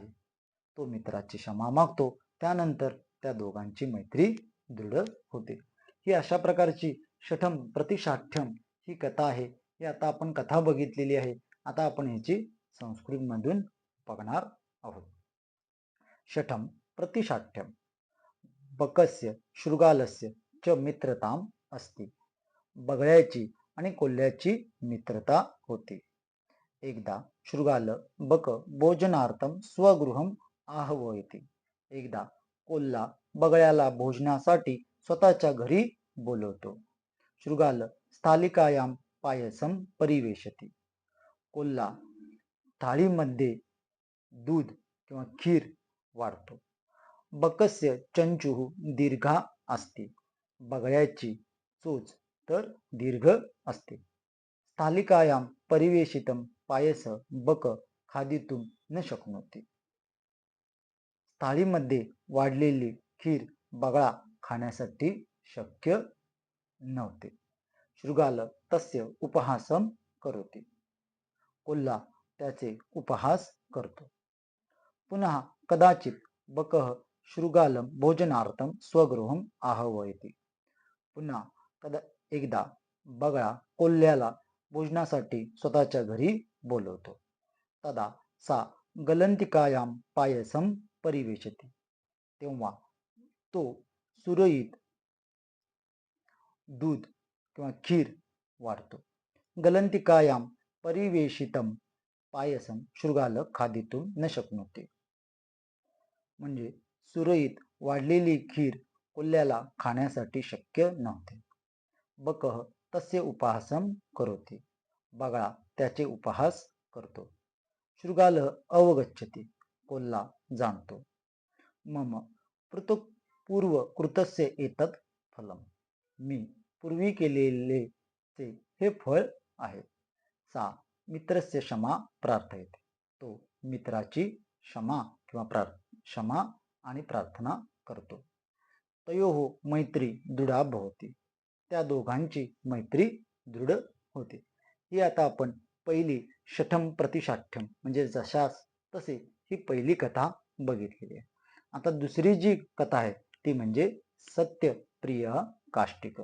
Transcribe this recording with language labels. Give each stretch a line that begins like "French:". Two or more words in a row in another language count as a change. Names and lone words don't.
Marathi: तो मित्राची क्षमा मागतो. त्यानंतर त्या दोघांची मैत्री दृढ होते. ही अशा प्रकारची
Sanskrit: शठम प्रतिशाठ्यम
Marathi: ही कथा आहे. ही आता आपण कथा बघितलेली आहे. आता आपण ह्याची संस्कृत मधून बघणार आहोत.
Sanskrit: शठम प्रतिशाठ्यम. बकस्य शृगालस्य च मित्रताम असती.
Marathi: बगळ्याची आणि कोल्ह्याची मित्रता होती.
Sanskrit: एकदा शृगाल बक भोजनार्थम स्वगृहम आहवयति.
Marathi: एकदा कोल्हा बगळ्याला भोजनासाठी स्वतःच्या घरी बोलवतो.
Sanskrit: शृगाल स्थालिकायाम पायसम परिवेशती.
Marathi: कोल्हा थाळीमध्ये दूध किंवा खीर वाढतो.
Sanskrit: बकस्य चंचुः दीर्घा असते.
Marathi: बगळ्याची चोच तर दीर्घ असते.
Sanskrit: स्थालिकायाम परिवेशितम पायस बक खादितुम न शक्नोति.
Marathi: थाळीमध्ये वाढलेली खीर बगळा खाण्यासाठी शक्य नव्हते.
Sanskrit: शृगाल तस्य उपहासम करोति.
Marathi: कोल्हा त्याचे उपहास करतो.
Sanskrit: पुन्हा कदाचित बकः शृगालम भोजनार्थम स्वगृहम आहवयति.
Marathi: पुन्हा एकदा बगळा कोल्ह्याला भोजनासाठी स्वतःच्या घरी बोलवतो.
Sanskrit: तदा सा गलंतिकायाम पायसम परिवेशते.
Marathi: तेव्हा तो सुरळीत दूध किंवा खीर वाढतो.
Sanskrit: गलंतिकायाम परिवेशितम पायसम शृगाल खादितुम न शक्नोति.
Marathi: म्हणजे सुरळीत वाढलेली खीर कोल्ह्याला खाण्यासाठी शक्य नव्हते.
Sanskrit: बकः तस्य उपहासम करोति.
Marathi: बगळा त्याचे उपहास करतो.
Sanskrit: शृगाल अवगच्छति.
Marathi: कोल्हा जाणतो.
Sanskrit: मम पूर्व कृतस्य एतत् फलम.
Marathi: मी पूर्वी केलेले ते हे फळ आहे.
Sanskrit: सा मित्रस्य क्षमा प्रार्थयते.
Marathi: तो मित्राची क्षमा किंवा क्षमा आणि प्रार्थना करतो.
Sanskrit: तयोः मैत्री दृढा भवति.
Marathi: त्या दोघांची मैत्री दृढ होते. ही आता आपण पहिली
Sanskrit: शठम प्रतिशाठ्यम
Marathi: म्हणजे जशास तसे ही पहिली कथा बघितलेली आहे. आता दुसरी जी कथा आहे ती म्हणजे सत्यप्रिय काष्टिक.